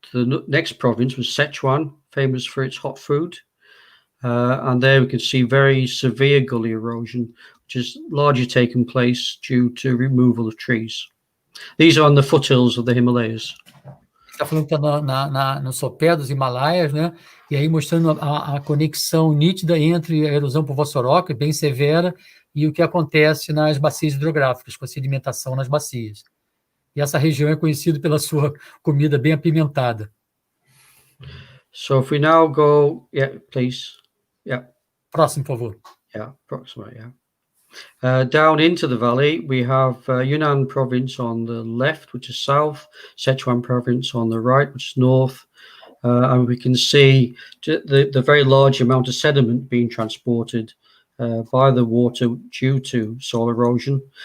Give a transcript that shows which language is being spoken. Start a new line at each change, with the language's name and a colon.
English: The next province was Sichuan, famous for its hot food. And there we can see very severe gully erosion, which is largely taken place due to removal of trees. These are on the foothills of the Himalayas.
Portuguese: Está falando que está no sopé dos Himalaias, né? E aí mostrando a conexão nítida entre a erosão por vossoroca, bem severa, e o que acontece nas bacias hidrográficas, com a sedimentação nas bacias. E essa região é conhecida pela sua comida bem apimentada.
English: So if we now go, yeah, please. Yeah.
Portuguese: Próximo, por favor.
English: Yeah, approximately, yeah. Down into the valley, we have Yunnan province on the left, which is south, Sichuan province on the right, which is north, and we can see the very large amount of sediment being transported by the water due to soil erosion.